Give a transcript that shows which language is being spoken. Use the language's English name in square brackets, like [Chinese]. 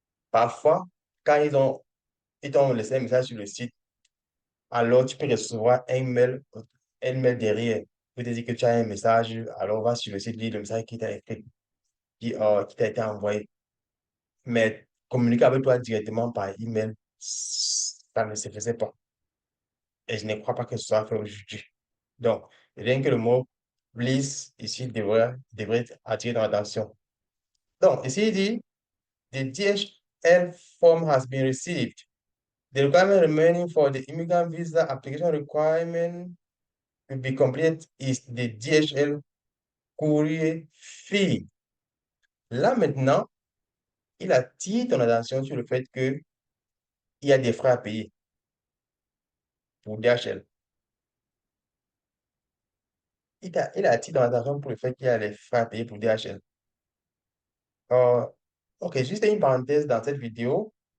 [French] Parfois, quand ils t'ont laissé un message sur le site, alors tu peux recevoir un mail derrière pour te dire que tu as un message, alors va sur le site, lire le message qui t'a écrit, qui t'a été envoyé. Mais communiquer avec toi directement par email, ça ne se faisait pas. et je ne crois pas que ce soit fait aujourd'hui. Donc, rien que le mot please ici devrait attirer ton attention. Donc, ici, il dit, [English] the DHL form has been received. The requirement remaining for the immigrant visa application requirement to be complete is the DHL courier fee. [French] Là, maintenant, il attire ton attention sur le fait qu'il y a des frais à payer pour DHL. Il attire ton attention pour le fait qu'il y a des frais à payer pour DHL. Euh, ok, juste une parenthèse dans cette vidéo.